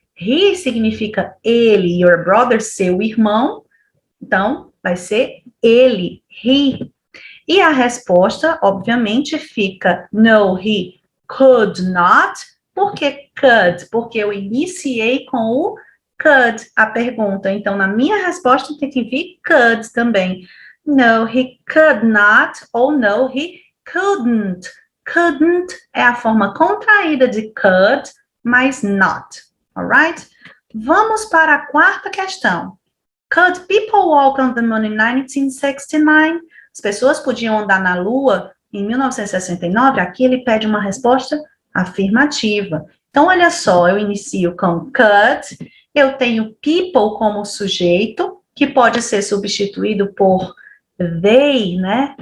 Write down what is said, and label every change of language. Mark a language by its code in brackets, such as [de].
[pt] He significa ele, [en] your brother, [pt] seu irmão, então vai ser ele, he. E a resposta, obviamente, fica [en] no, he could not. [pt] Por que could? Porque eu iniciei com o could a pergunta. Então, na minha resposta tem que vir could também. [en] No, he could not, ou no, he couldn't. [pt] Couldn't é a forma contraída de could, mas not. [en] Alright? [pt] Vamos para a quarta questão. [en] Could people walk on the moon in 1969? [pt] As pessoas podiam andar na Lua em 1969? Aqui ele pede uma resposta afirmativa. Então, olha só, eu inicio com could, eu tenho people como sujeito, que pode ser substituído por they, né?